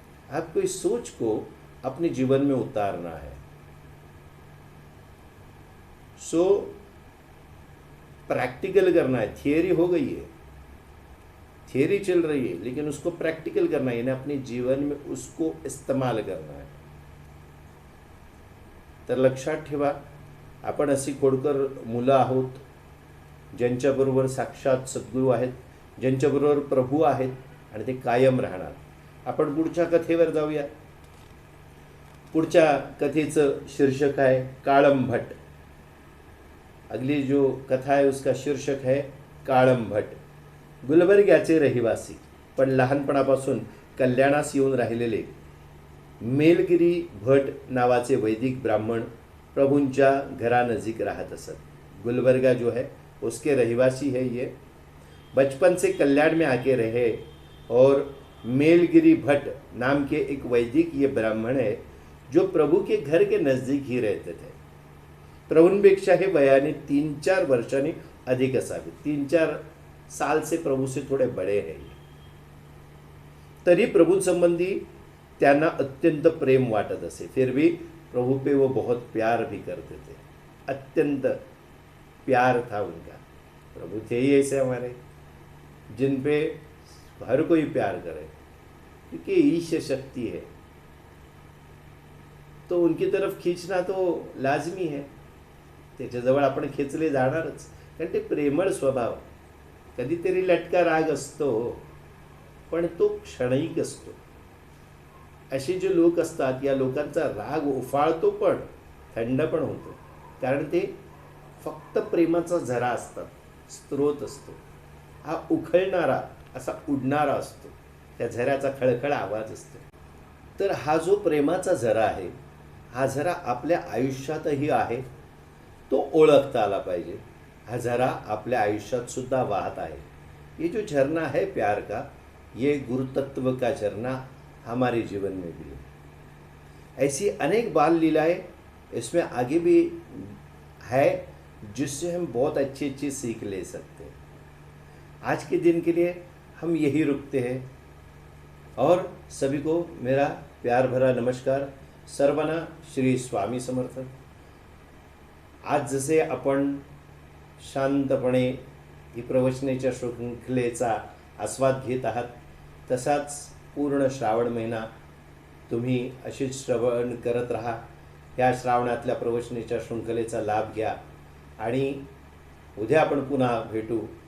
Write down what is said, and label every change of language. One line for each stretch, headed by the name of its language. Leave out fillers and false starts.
Hindi: आपको इस सोच को अपने जीवन में उतारना है। सो प्रैक्टिकल करना है। थियरी हो गई है, थियरी चल रही है, लेकिन उसको प्रैक्टिकल करना है, यानी अपने जीवन में उसको इस्तेमाल करना है।
Marathi: तर लक्षात ठेवा, आपण अशी खोडकर मुलं आहोत ज्यांच्याबरोबर साक्षात सद्गुरू आहेत, ज्यांच्याबरोबर प्रभू आहेत आणि ते कायम राहणार। आपण पुढच्या कथेवर जाऊया। पुढच्या कथेचं शीर्षक आहे काळंभट।
Hindi: अगली जो कथा है उसका शीर्षक है काळंभट।
Marathi: गुलबर्ग्याचे रहिवासी पण लहानपणापासून कल्याणास येऊन राहिलेले मेलगिरी भट नावाचे वैदिक ब्राह्मण प्रभुंच्या घरानजीक राहत असत।
Hindi: गुलबर्गा जो है उसके रहिवासी है ये। बचपन से कल्याण में आके रहे और मेलगिरी भट्ट नाम के एक वैदिक ये ब्राह्मण है जो प्रभु के घर के नज़दीक ही रहते थे।
Marathi: प्रभूंपेक्षा हे वयाने 3-4 वर्षांनी अधिक असावे,
Hindi: 3-4 साल से प्रभु से थोड़े बड़े हैं ये।
Marathi: तरी प्रभु संबंधी त्यांना अत्यंत प्रेम वाटत असे,
Hindi: फिर भी प्रभु पे वो बहुत प्यार भी करते थे, अत्यंत प्यार था उनका। प्रभु थे ही ऐसे हमारे जिन पे हर कोई प्यार करे, क्योंकि ईश शक्ति है तो उनकी तरफ खींचना तो लाजमी है।
Marathi: त्याच्याजवळ आपण खेचले जाणारच, कारण ते प्रेमळ स्वभाव। कधीतरी लटका राग असतो पण तो क्षणिक असतो। असे जे लोक असतात या लोकांचा राग उफाळतो पण थंड पण होतो, कारण ते फक्त प्रेमाचा झरा असतात, स्रोत असतो। हा उखळणारा असा उडणारा असतो, त्या झऱ्याचा खळखळ आवाज असतो। तर हा जो प्रेमाचा झरा आहे, हा झरा आपल्या आयुष्यातही आहे, तो ओळखता आला पाहिजे। हा झरा आपल्या आयुष्यात सुद्धा वाहत आहे।
Hindi: ये जो झरना है प्यार का, ये गुरुतत्व का झरना हमारे जीवन में भी है। ऐसी अनेक बाल लीलाएं इसमें आगे भी है जिससे हम बहुत अच्छी अच्छी सीख ले सकते हैं। आज के दिन के लिए हम यही रुकते हैं और सभी को मेरा प्यार भरा नमस्कार।
Marathi: सर्वांना श्री स्वामी समर्थ। आज जसे आपण शांतपणे ही प्रवचनेच्या शृंखलेचा आस्वाद घेत आहात, तसाच पूर्ण श्रावण महिना तुम्ही अशीच श्रवण करत राहा। या श्रावणातल्या प्रवचनेच्या शृंखलेचा लाभ घ्या आणि उद्या आपण पुन्हा भेटू।